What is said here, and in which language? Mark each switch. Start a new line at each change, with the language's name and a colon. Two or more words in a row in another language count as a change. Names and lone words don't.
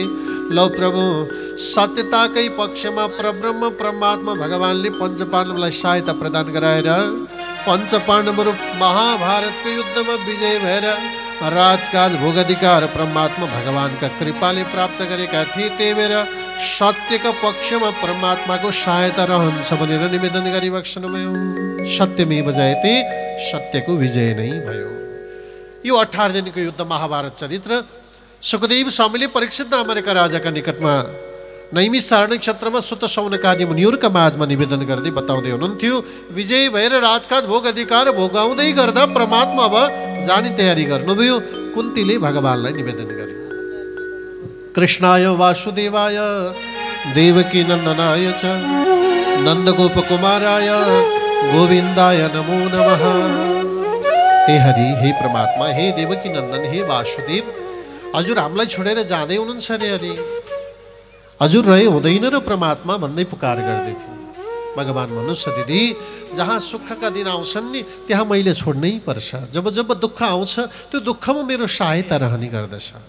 Nepali: लौ प्रभु, सत्यताकै पक्षमा परब्रह्म परमात्मा भगवानले पञ्चपाण्डवलाई सहायता प्रदान गराएर पञ्चपाण्डवहरू महाभारतको युद्धमा विजय भएर राजकाज भोगाधिकार परमात्मा भगवानका कृपाले प्राप्त गरेका थिए। त्यही भएर सत्यको पक्षमा परमात्माको सहायता रहन्छ भनेर निवेदन गरिबक्सनुभयो।
Sanskrit: सत्यमेव जयते,
Nepali: सत्यको विजय नै भयो। यो 18 दिनको युद्ध महाभारत चरित्र सुखदेव स्वामीले परीक्षित नामका राजाका निकटमा नैमिषारण्य क्षेत्रमा सुत शौनकादि मुनिहरूका माझमा निवेदन गर्दै बताउँदै हुनुहुन्थ्यो। विजय भएर राजकाज भोग अधिकार भोगाउँदै गर्दा परमात्मा अब जाने तयारी गर्नुभयो। कुन्तीले भगवानलाई निवेदन गरे,
Sanskrit: कृष्णाय वासुदेवाय देवकी नन्दनाय च नन्दगोप कुमाराय गोविन्दाय नमो नमः।
Nepali: हे हरि, हे परमात्मा, हे देवकी नन्दन, हे वासुदेव, हजुर हामीलाई छोडेर जाँदै हुनुहुन्छ अरे हरि, हजुर रहे हुँदैन र परमात्मा भन्दै पुकार गर्दै थिए। भगवान भन्नुहोस् दिदी, जहाँ सुखका दिन आउँछन् नि त्यहाँ मैले छोड्नै पर्छ। जब जब दुःख आउँछ त्यो दुःखमा मेरो सहायता रहने गर्दछ।